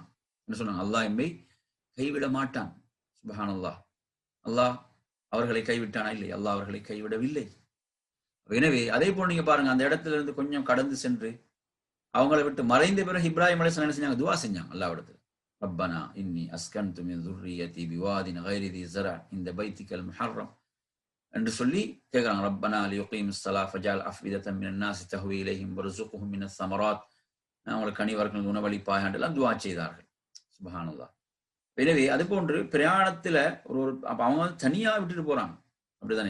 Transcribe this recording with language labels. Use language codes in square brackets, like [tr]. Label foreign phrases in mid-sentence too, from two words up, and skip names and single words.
[ta] என்ன சொன்னாங்க? அல்லாஹ் எம்மை கைவிட மாட்டான். சுப்ஹானல்லாஹ். அல்லாஹ் அவர்களை கைவிட்டானா? இல்லை, அல்லாஹ் அவர்களை கைவிடவில்லை. எனவே அதே போல் நீங்க பாருங்க, அந்த இடத்துல இருந்து கொஞ்சம் கடந்து சென்று அவங்களை விட்டு மறைந்த பிறகு இப்ராஹிம் அலைஹிஸ்ஸலாம் என்ன செஞ்சாங்க? துவா செஞ்சாங்க அல்லாஹ்விடத்துல. [ar] ربنا إني أسكنت من ذُرِّيَّتِي بِوَادٍ غَيْرِ ذِي زَرْعٍ عِندَ بَيْتِكَ الْمُحَرَّمِ [ta] என்று சொல்லி கேட்கிறாங்க. [ar] ربنا ليقيموا الصلاة فاجعل أفئدة من الناس تهوي إليهم وارزقهم من الثمرات, [ta] அவங்களுக்கு கனிவர்கள் உணவளிப்பாயாக என்றெல்லாம் துவா செய்தார்கள். சுப்ஹானல்லாஹ். எனவே அது போன்று பிரயாணத்துல ஒரு அவங்க தனியா விட்டுட்டு போறாங்க, அப்படிதானே?